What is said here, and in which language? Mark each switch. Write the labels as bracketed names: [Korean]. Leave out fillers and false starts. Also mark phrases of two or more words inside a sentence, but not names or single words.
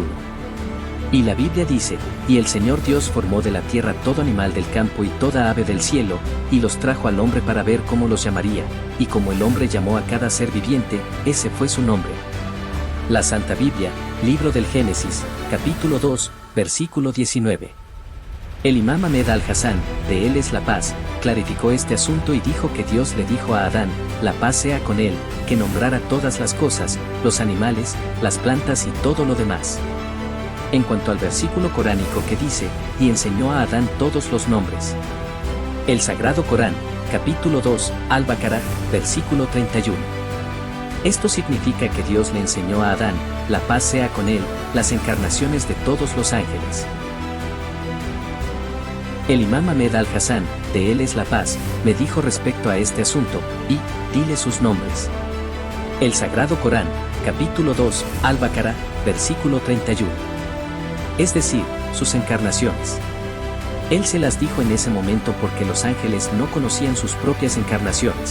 [Spanish] Y la Biblia dice: y el Señor Dios formó de la tierra todo animal del campo y toda ave del cielo, y los trajo al hombre para ver cómo los llamaría, y como el hombre llamó a cada ser viviente, ese fue su nombre. La Santa Biblia, libro del Génesis, capítulo 2, versículo 19. El imam Ahmed al-Hassan, de él es la paz, clarificó este asunto y dijo que Dios le dijo a Adán, la paz sea con él, que nombrara todas las cosas, los animales, las plantas y todo lo demás. En cuanto al versículo coránico que dice: y enseñó a Adán todos los nombres. El Sagrado Corán, capítulo 2, Al-Baqarah, versículo 31. Esto significa que Dios le enseñó a Adán, la paz sea con él, las encarnaciones de todos los ángeles. El imam Ahmed al-Hassan, de él es la paz, me dijo respecto a este asunto: y, dile sus nombres. El Sagrado Corán, capítulo 2, Al-Baqarah, versículo 31. Es decir, sus encarnaciones. Él se las dijo en ese momento porque los ángeles no conocían sus propias encarnaciones.